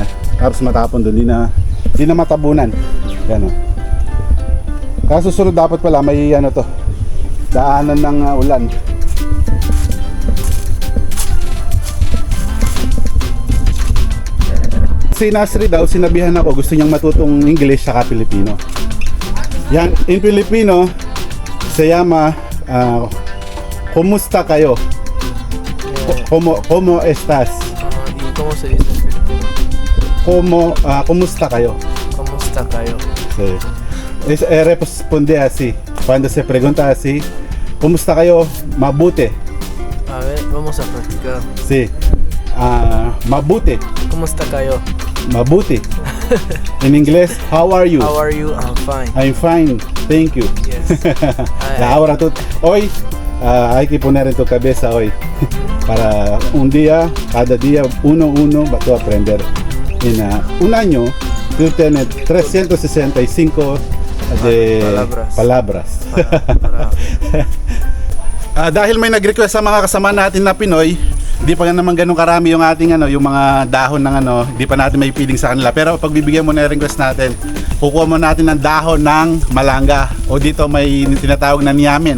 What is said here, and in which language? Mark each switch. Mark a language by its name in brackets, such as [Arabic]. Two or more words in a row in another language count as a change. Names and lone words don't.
[Filipino] Tapos matapon doon, hindi na matabunan. Yan, kaso susunod dapat pala may to, daanan ng ulan. Si Nasri daw, sinabihan ako, gusto niyang matutong English saka Filipino. [English] Yan, in Filipino, [Spanish] se llama [Filipino] Kumusta kayo? [Spanish] Como estás? ¿Cómo se dice en filipino? [Filipino] Kumusta kayo? [Spanish] ¿Cómo está kayo? Sí. Responde así. Cuando se pregunta así, [Filipino] kumusta kayo? Mabuti. [Spanish] A ver, vamos a practicar. Sí. Mabuti. ¿Cómo está kayo? [Filipino] Mabuti. [Spanish] En inglés, [English] how are you? How are you? I'm fine. I'm fine. Thank you. Yes. [Spanish] Ahora tú, hoy hay que poner en tu cabeza hoy para un día, cada día uno va a aprender. En un año tú tienes 365 de palabras. [Filipino] Dahil may nag-request sa mga kasama natin na Pinoy, hindi pa naman ganun karami yung ating yung mga dahon ng hindi pa natin may piling sa kanila. Pero pagbibigyan mo na yung request natin, kukuha mo natin ng dahon ng malanga. O dito may tinatawag na niyame, no?